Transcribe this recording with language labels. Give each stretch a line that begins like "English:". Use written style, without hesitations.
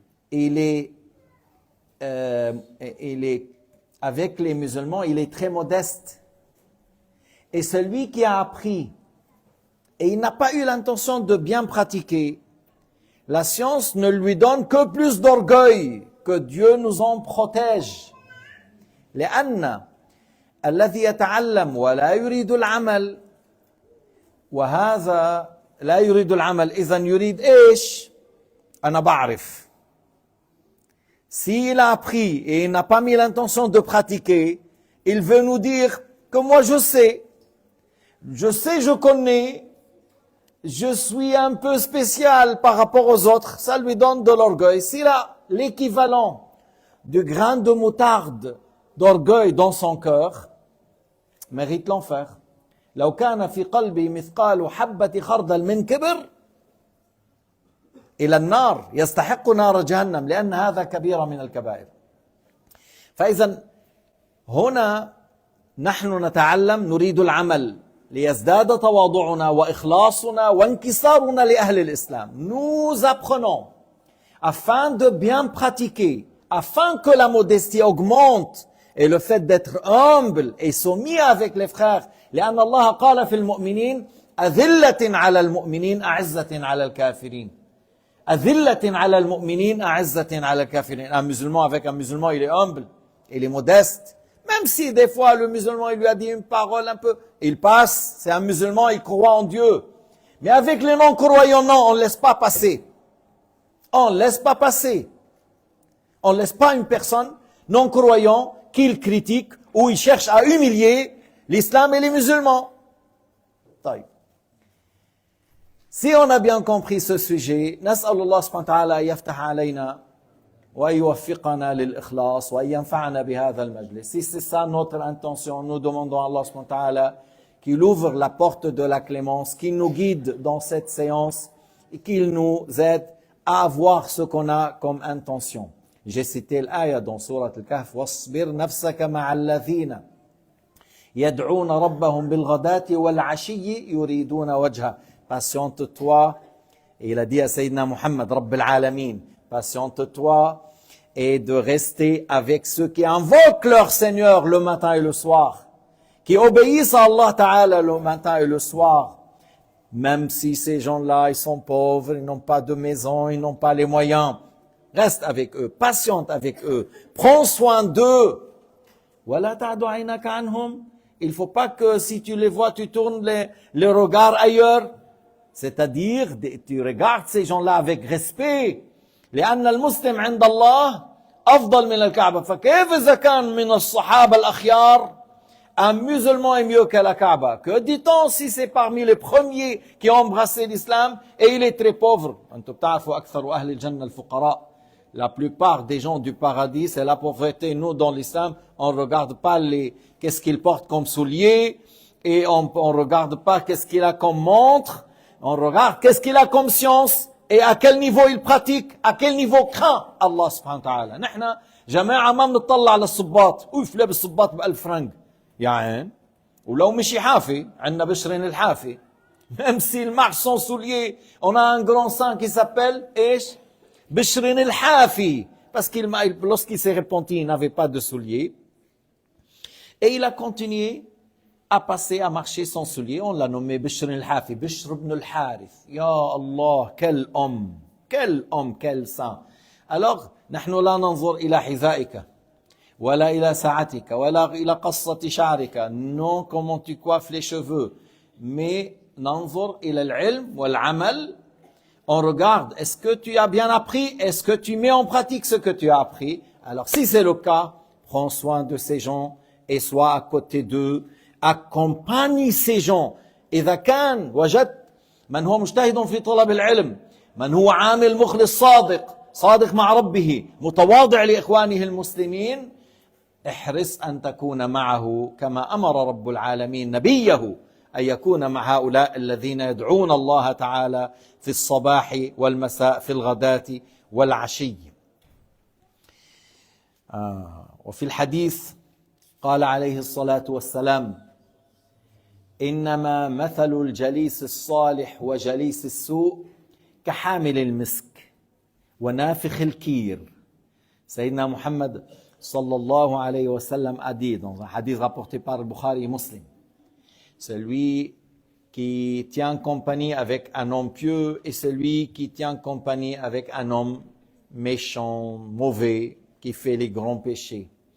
French: Il est avec les musulmans, il est très modeste. Et celui qui a appris et il n'a pas eu l'intention de bien pratiquer, la science ne lui donne que plus d'orgueil, que Dieu nous en protège.
Arabic: لأن الذي يتعلم ولا يريد العمل وهذا لا يريد العمل إذا يريد إيش؟ أنا بعرف.
French: S'il a appris et il n'a pas mis l'intention de pratiquer, il veut nous dire que moi je sais, je connais, je suis un peu spécial par rapport aux autres, ça lui donne de l'orgueil. S'il a l'équivalent du grain de moutarde d'orgueil dans son cœur, mérite l'enfer.
Arabic: لو كان في قلبي مثقال حبة خردل من كبر إلى النار يستحق نار جهنم لأن هذا كبيرة من الكبائر. فإذا هنا نحن نتعلم نريد العمل ليزداد تواضعنا وإخلاصنا وانكسارنا لأهل الإسلام.
French: Nous apprenons afin de bien pratiquer, afin que la modestie augmente et le fait d'être humble et soumis avec les frères.
Arabic: لأن الله قال في المؤمنين أذلة على المؤمنين أعزة على الكافرين. أذلة على المؤمنين أعزة على الكافرين.
French: Un musulman avec un musulman, il est humble, il est modeste. Même si des fois le musulman il lui a dit une parole un peu, il passe, c'est un musulman, il croit en Dieu. Mais avec les non-croyants, non, on ne laisse pas passer. On ne laisse pas passer. On ne laisse pas une personne non-croyant qu'il critique ou il cherche à humilier l'islam et les musulmans. Si on a bien compris ce sujet,
Arabic: نسأل الله سبحانه وتعالى يفتح علينا ويوفقنا للإخلاص وينفعنا بهذا المجلس.
French: Si c'est ça notre intention, nous demandons à Allah
Arabic: subhanahu wa ta'ala
French: qu'il ouvre la porte de la clémence, qu'il nous guide dans cette séance et qu'il nous aide à avoir ce qu'on a comme intention. J'ai cité l'aya dans sourate al-Kahf,
Arabic: واصبر نفسك مع الذين يدعون ربهم بالغداة والعشي يريدون وجهه.
French: Patiente-toi, et il a dit à Sayyidina Muhammad, Rabb al-Alamin, patiente-toi et de rester avec ceux qui invoquent leur Seigneur le matin et le soir, qui obéissent à Allah Ta'ala le matin et le soir, même si ces gens-là, ils sont pauvres, ils n'ont pas de maison, ils n'ont pas les moyens. Reste avec eux, patiente avec eux, prends soin d'eux.
Arabic: وَلَا تَعْدُ عَيْنَكَ عَنْهُمْ
French: Il faut pas que si tu les vois, tu tournes les regards ailleurs. C'est-à-dire, tu regardes ces gens-là avec respect.
Arabic: لأن المسلم عند الله أفضل من الكعبة. فكيف إذا كان من الصحابة الأخيار
French: un musulman est mieux que la Kaaba? Que dit-on si c'est parmi les premiers qui ont embrassé l'islam et il est très pauvre?
Arabic: أنتم بتعرفوا أكثر أهل الجنة الفقراء.
French: La plupart des gens du paradis, c'est la pauvreté. Nous, dans l'islam, on ne regarde pas qu'est-ce qu'ils portent comme souliers et on ne regarde pas qu'est-ce qu'il a comme montre. On regarde qu'est-ce qu'il a comme science et à quel niveau il pratique, à quel niveau craint Allah
Arabic: subhanahu wa ta'ala. نحن جماعة ما بنطلع على الصباط. اوف لابس صباط ب1000 فرنك. يا عين. ولو مشي حافي, عندنا بشرين الحافي.
French: Même s'il marche sans souliers, on a un grand saint qui s'appelle
Arabic: ايش؟
French: Bishrin al-Hafi, parce qu'il lorsqu'il s'est repenti, il n'avait pas de souliers. Et il a continué à passer, à marcher sans souliers. On l'a nommé Bishrin al-Hafi, Bishr ibn al-Harith. Ya Allah, quel homme, quel saint. Alors,
Arabic: نحن لا ننظر إلى حذائك ولا إلى ساعتك ولا إلى قصة شعرك.
French: Non, comment tu coiffes les cheveux. Mais
Arabic: ننظر إلى العلم والعمل.
French: On regarde, est-ce que tu as bien appris? Est-ce que tu mets en pratique ce que tu as appris? Alors, si c'est le cas, prends soin de ces gens et sois à côté d'eux. Accompagne ces gens.
Arabic: إذا كان وجدت من هو مجتهد في طلب العلم، من هو عامل مخلص صادق مع ربه، متواضع لإخوانه المسلمين، احرص أن تكون معه كما أمر رب العالمين نبيه أن يكون مع هؤلاء الذين يدعون الله تعالى في الصباح والمساء في الغداة والعشي. وفي الحديث قال عليه الصلاة والسلام: إنما مثل الجليس الصالح وجليس السوء كحامل المسك ونافخ الكير.
French: سيدنا محمد
Arabic: sallallahu alayhi wa sallam
French: a dit dans un hadith rapporté par Bukhari et Muslim: celui qui tient compagnie avec un homme pieux et celui qui tient compagnie avec un homme méchant, mauvais, qui fait les grands péchés.